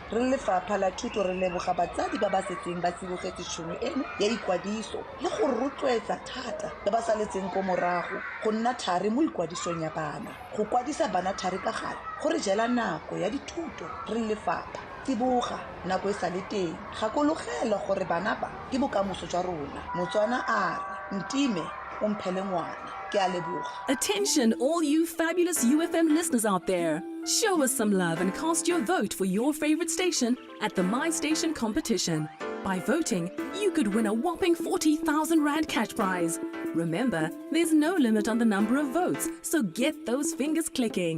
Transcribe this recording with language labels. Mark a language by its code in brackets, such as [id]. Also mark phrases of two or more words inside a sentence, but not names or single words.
[tn] Re lefapha la thuto re leboga batsadi ba ba setseng ba tsibogetse tšhono eno ya ikwadiso le go rotloetsa thata le ba saletseng ko morago go nna thari mo ikwadisong ya bana. Go kwadisa bana thari ka gale gore jela nako ya dithuto re lefapha tsiboga nako e sa le teng gakologela gore bana ba ke bokamoso jwa rona. Motswana a re ntime o mphele ngwana. Ke a leboga. [en] Attention all you fabulous UFM listeners out there. Show us some love and cast your vote for your favorite station at the My Station competition. By voting, you could win a whopping 40,000 Rand cash prize. Remember, there's no limit on the number of votes, so get those fingers clicking.